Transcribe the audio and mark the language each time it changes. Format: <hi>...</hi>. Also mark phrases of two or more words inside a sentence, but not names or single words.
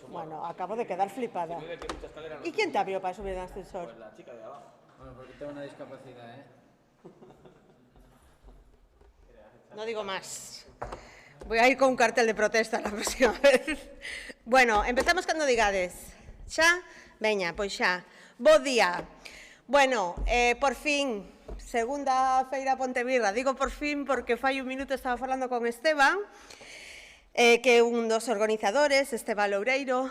<es>Bueno, acabo de quedar flipada. ¿Y quién te abrió para subir al ascensor? Pues la chica de abajo. Bueno, porque tengo una discapacidad, ¿eh? No digo más. Voy a ir con un cartel de protesta la próxima vez.</es> <gl>Bueno, empezamos cando digades. Xa? Veña, pois xa. Bo día. Bueno, por fin, segunda feira Pontevirra. Digo por fin porque fai un minuto estaba falando con Esteban, que é un dos organizadores, Esteban Loureiro.</gl>